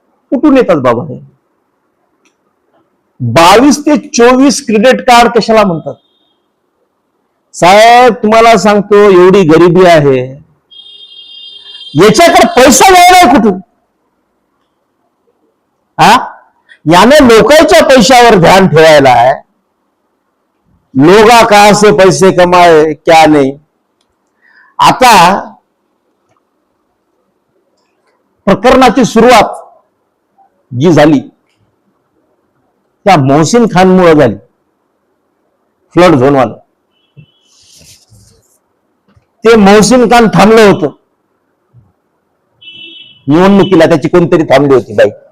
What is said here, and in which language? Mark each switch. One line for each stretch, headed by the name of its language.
Marathi: कुठून येतात बाबा हे 22 ते 24 क्रेडिट कार्ड? कशाला म्हणतात साहेब? तुम्हाला सांगतो, एवढी गरिबी आहे, याच्याकडे पैसा मिळणार कुठून? याने लोकांच्या पैशावर ध्यान ठेवायला आहे।
Hindi: लोगा कहां से पैसे कमाए क्या नहीं।
Marathi: आता प्रकरणाची सुरुवात जी झाली त्या मोहसिन खान मुळे झाली, फ्लड झोन वाला। ते मोहसिन खान थांबलं होतं निवडणुकीला, त्याची कोणतरी थांबली होती बाई।